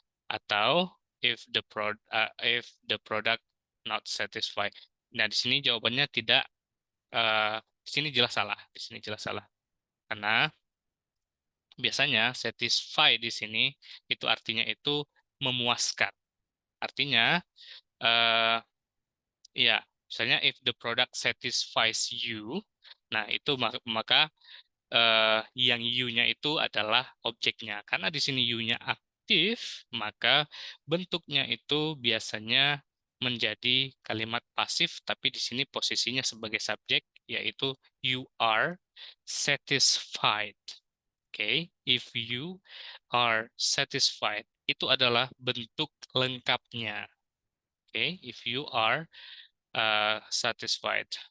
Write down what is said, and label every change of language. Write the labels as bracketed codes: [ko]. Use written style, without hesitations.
[id] Atau [en] if the product not satisfied. [id] Nah, di sini jawabannya tidak di sini jelas salah. Di sini jelas salah. Karena biasanya satisfy di sini itu artinya itu memuaskan. Artinya ya, misalnya [en] if the product satisfies you, [id] nah itu maka yang you-nya itu adalah objeknya. Karena di sini you-nya aktif, maka bentuknya itu biasanya menjadi kalimat pasif, tapi di sini posisinya sebagai subjek, yaitu [en] you are satisfied. [id] Oke, [en] if you are satisfied, [id] itu adalah bentuk lengkapnya. [en] Oke, if you are satisfied.